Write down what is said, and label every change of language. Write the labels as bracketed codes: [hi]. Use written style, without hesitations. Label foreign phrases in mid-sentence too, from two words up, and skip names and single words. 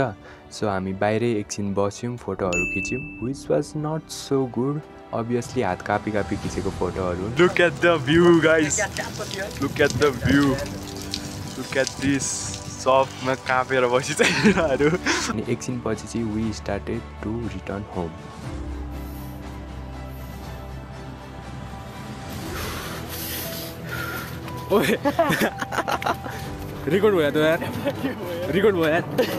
[ne] सो हामी बाहिरै एकछिन बस्यौँ, फोटोहरू खिच्यौँ, [en] which was not so good. [ne] अभियसली हात कापी खिचेको फोटोहरू. [en] look at the view guys, look at the view, look at this. [ne] सबमा कापेर बसिरहेको. अनि एकछिन पछि चाहिँ [en] we started to return home. [hi] रिकॉर्ड हुआ तो यार, रिकॉर्ड हुआ यार.